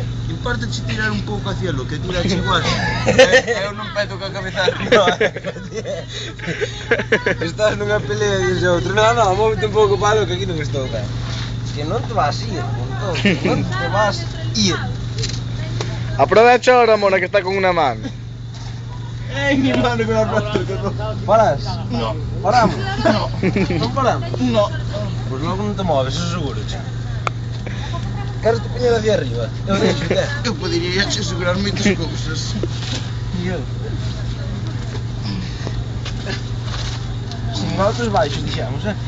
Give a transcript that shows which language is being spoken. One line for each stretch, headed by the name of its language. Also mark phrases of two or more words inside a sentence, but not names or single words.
Galician: impártache tirar un pouco
Spanish: hacia lo que tira igual.
Galician: Eu non peto ca cabeza No, arriba. Estás nunha pelea e dices outro. No, móvete un pouco palo que aquí non estou ben. Que non te vas ir, montón. Non te vas ir.
Spanish: Aprovecha ahora, mona, que está con una mano. Mi mano con la frase que no.
Galician: Paras? No. Paramos? No. Non paramos? No. Pois logo non te moves, eso seguro, che. Queres te poñer
Spanish: hacia arriba?
Galician: Eu deixo, Eu poderia che asegurar moitas cousas. E eu? Sin altos baixos, dixemos,